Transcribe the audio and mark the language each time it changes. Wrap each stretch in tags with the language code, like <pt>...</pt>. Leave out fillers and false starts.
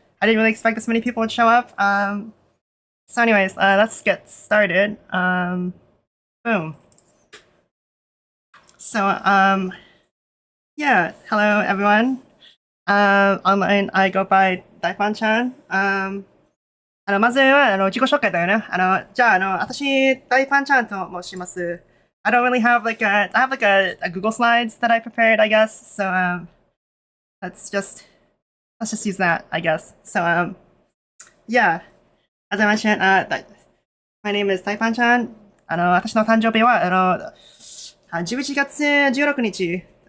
<en>I didn't really expect this many people would show up. So anyways, let's get started. Boom. So, yeah. Hello, everyone. Online, I go by 大パンちゃん。</en> <ja>まずは、自己紹介だよね。じゃあ、私、大パンちゃんと申します。</ja> <en>I don't really have I have like a Google Slides that I prepared, I guess. So, let's just use that, I guess. So, yeah. As I mentioned, my name is 大パンちゃん。</en> <ja>私の誕生日は、11月16日。</ja>